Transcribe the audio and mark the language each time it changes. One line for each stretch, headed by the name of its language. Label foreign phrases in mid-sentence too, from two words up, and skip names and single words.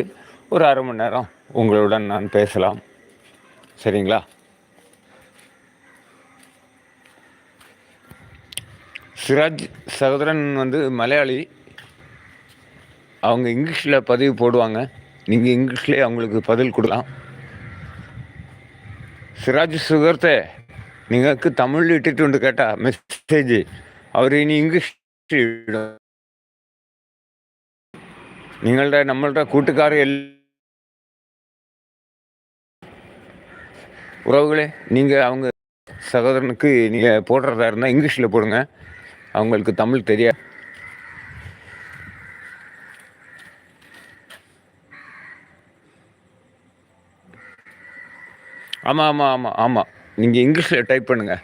Tamil: ஒரு அரை மணி நேரம் உங்களுடன் நான் பேசலாம். சரிங்களா? சிராஜ் சகோதரன் வந்து மலையாளி. அவங்க இங்கிலீஷில் பதிவு போடுவாங்க. நீங்கள் இங்கிலீஷ்லேயே அவங்களுக்கு பதில் கொடுக்கலாம்.
Malayalam: സിറാജ് സുഹൃത്തെ, നിങ്ങൾക്ക് തമിഴിൽ ഇട്ടിട്ടുണ്ട് കേട്ടാ മെസ്സേജ്. അവർ ഇനി ഇംഗ്ലീഷ് ഇടും. നമ്മളുടെ കൂട്ടുകാർ
Tamil: உறவுகளே, நீங்கள் அவங்க சகோதரனுக்கு நீங்கள் போடுறதா இருந்தால் இங்கிலீஷில் போடுங்க. அவங்களுக்கு தமிழ் தெரியாது. ஆமாம் ஆமாம் ஆமாம் ஆமாம், நீங்கள் இங்கிலீஷில் டைப் பண்ணுங்கள்.